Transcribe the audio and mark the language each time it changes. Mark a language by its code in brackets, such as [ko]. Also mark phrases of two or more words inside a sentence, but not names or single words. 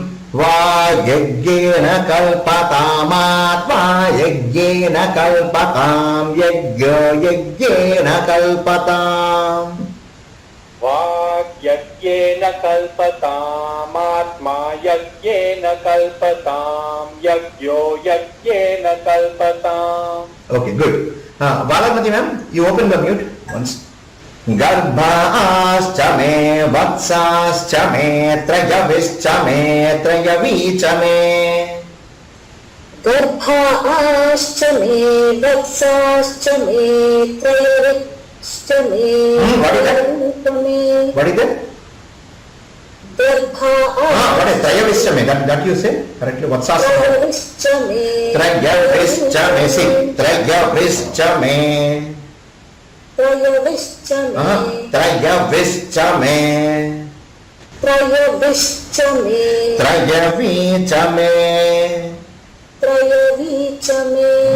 [sa] वाज्येन कल्पताम् आत्मा यज्ञेन कल्पताम् यज्यो यज्ञेन कल्पताम्. वाग् यज्ञेन कल्पताम् आत्मा यज्ञेन कल्पताम् यज्यो यज्ञेन कल्पताम्. [en] Okay, good. Balamati ma'am, you open the mute once. [sa] गर्भाश्च मे वत्साश्च मे त्र्यविश्च मे त्र्यवीच मे. गर्भाश्च मे वत्साश्च मे त्र्यविश्च मे. [en] What is that? What is that? What is Trayavishchame? That you say correctly. What's asking? Trayavishchame. Trayavishchame. See, Trayavishchame. Trayavishchame. Trayavishchame. Trayavishchame. Trayavishchame. Trayavishchame.